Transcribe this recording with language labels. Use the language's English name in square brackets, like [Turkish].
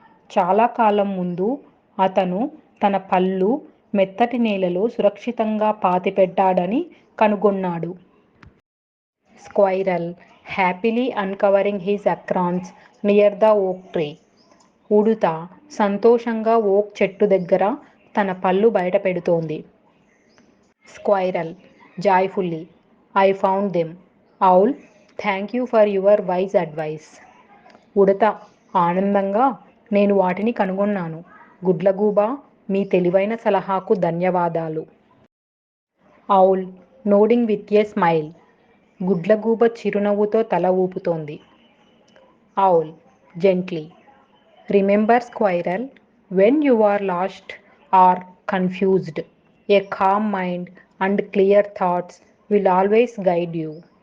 [Telugu] చాలా కాలం ముందు అతను తన పళ్ళు మెత్తటి నేలలో సురక్షితంగా పాతిపెట్టాడని కనుగొన్నాడు. [English] Squirrel happily uncovering his acorns near the oak tree. [Telugu] ఉడుత సంతోషంగా ఓక్ చెట్టు దగ్గర తన పళ్ళు బయట పెడుతోంది. [English] Squirrel joyfully, I found them. Owl, thank you for your wise advice. [Telugu] ఉడత ఆనందంగా నేను వాటిని కనుగొన్నాను. గుడ్లగూబ, మీ తెలివైన సలహాకు ధన్యవాదాలు. [English] Owl nodding with a smile. [Telugu] గుడ్లగూబ చిరునవ్వుతో తల ఊపుతోంది. [English] Owl gently. Remember squirrel, when you are lost or confused, a calm mind and clear thoughts will always guide you.